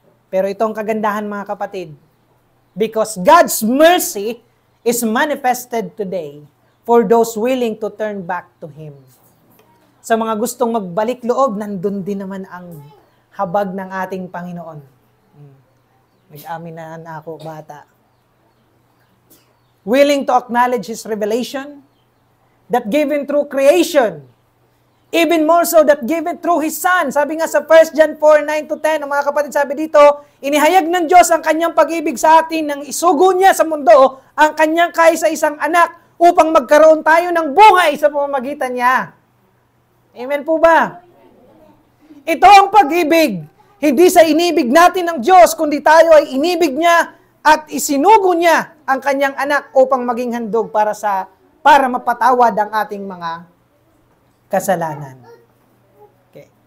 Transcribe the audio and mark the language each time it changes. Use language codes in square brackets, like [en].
[tl] Pero itong kagandahan mga kapatid, [en] because God's mercy is manifested today for those willing to turn back to Him. [tl] Sa mga gustong magbalik loob, nandun din naman ang habag ng ating Panginoon. Nag-amin na ako, bata. [en] Willing to acknowledge His revelation that given through creation, even more so that given through His Son. [tl] Sabi nga sa 1 John 4:9-10, mga kapatid, sabi dito, inihayag ng Diyos ang kanyang pag-ibig sa atin nang isugo niya sa mundo ang kanyang kaisa-isang anak upang magkaroon tayo ng buhay sa pamamagitan niya. Amen po ba? Ito ang pag-ibig. Hindi sa inibig natin ng Diyos, kundi tayo ay inibig niya at isinugo niya ang kanyang anak upang maging handog para mapatawad ang ating mga kasalanan. Okay.